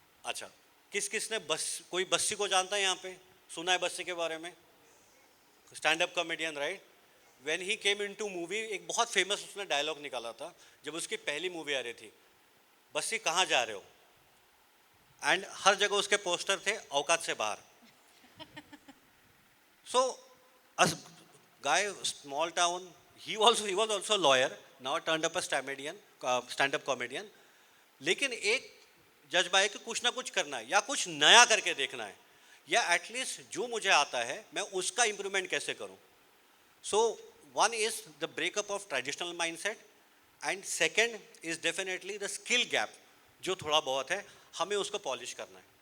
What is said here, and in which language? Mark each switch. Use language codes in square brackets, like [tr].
[hi] अच्छा, किसने कोई बस्सी को जानता है यहाँ पे? सुना है बस्सी के बारे में? [en] Stand up comedian, right? When he came into movie, [hi] एक बहुत फेमस उसने डायलॉग निकाला था जब उसकी पहली मूवी आ रही थी, बस्सी कहाँ जा रहे हो? एंड हर जगह उसके पोस्टर थे औकात से बाहर। [en] So as guy, small town, he was also a lawyer, now turned up a stand up comedian। [hi] लेकिन एक जज्बा है कि कुछ ना कुछ करना है या कुछ नया करके देखना है, या एटलीस्ट जो मुझे आता है मैं उसका इम्प्रूवमेंट कैसे करूं। [en] so one is the breakup of traditional mindset and second is definitely the skill gap, [hi] जो थोड़ा बहुत है हमें उसको पॉलिश करना है।